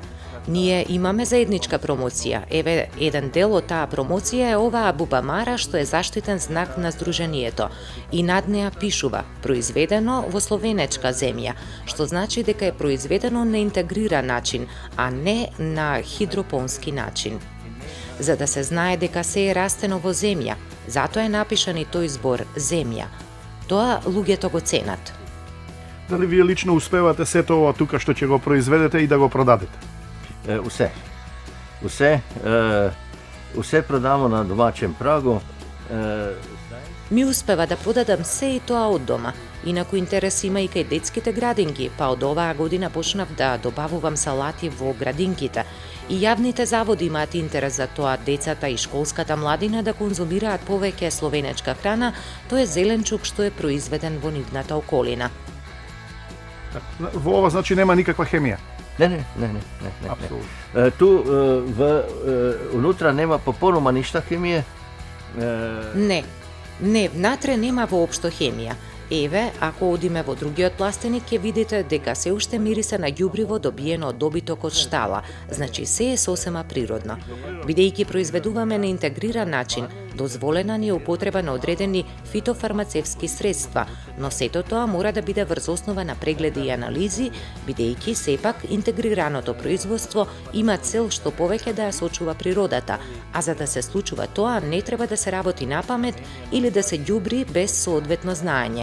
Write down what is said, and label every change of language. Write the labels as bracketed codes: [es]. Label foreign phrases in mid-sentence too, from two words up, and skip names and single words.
[mk] Ние имаме заедничка промоција. Еве, еден дел од таа промоција е оваа бубамара што е заштитен знак на здружението и над неа пишува произведено во словенечка земја, што значи дека е произведено на интегриран начин, а не на хидропонски начин. За да се знае дека се е растено во земја, затоа е напишан и тој збор земја. Тоа луѓето го ценат. Дали вие лично успевате сето ова тука што ќе го произведете и да го продадете? [sl] Vse prodamo na domačem pragu. [mk] Ми успева да продадам се и тоа од дома. Инаку интерес има и кај детските градинки, па од оваа година почнав да добавувам салати во градинките. И јавните заводи имаат интерес за тоа децата и школската младина да конзумираат повеќе словенечка храна, тоа е зеленчук што е произведен во нивната околина. Во ова значи нема никаква хемија? [sl] Ne. Tu unutra nema popolnoma ništa hemije. [mk] Не, внатре нема воопшто хемија. Еве, ако одиме во другиот пластеник, ќе видите дека се уште мирисе на ѓубриво добиено од добиток од штала, значи се е сосема природно. Бидејќи произведуваме на интегриран начин, дозволена ни е употреба на одредени фитофармацевски средства, но сето тоа мора да биде врз основа на прегледи и анализи, бидејќи сепак интегрираното производство има цел што повеќе да ја сочува природата, а за да се случува тоа не треба да се работи на памет или да се ѓубри без соодветно знаење.